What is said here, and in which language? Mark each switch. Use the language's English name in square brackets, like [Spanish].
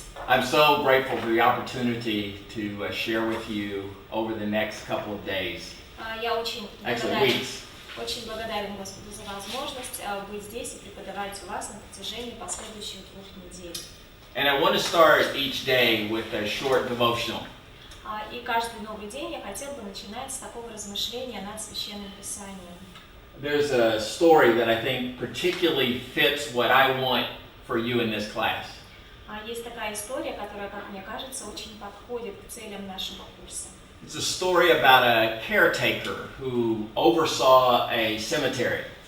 [English] I'm so grateful for the opportunity to share with you over the next couple of days. [Russian] Я очень [English] Actually, weeks. [Russian] очень благодарен Господу за возможность быть здесь и преподавать у вас на протяжении последующих 2 недель. [English] And I want to start each day with a short devotional. [Russian] И каждый новый день я хотел бы начинать с такого размышления над Священным Писанием. [English] There's a story that I think particularly fits what I want for you in this class. [Russian] Есть такая история, которая, как мне кажется, очень подходит к целям нашего курса. [English] It's a story about a caretaker who oversaw a cemetery.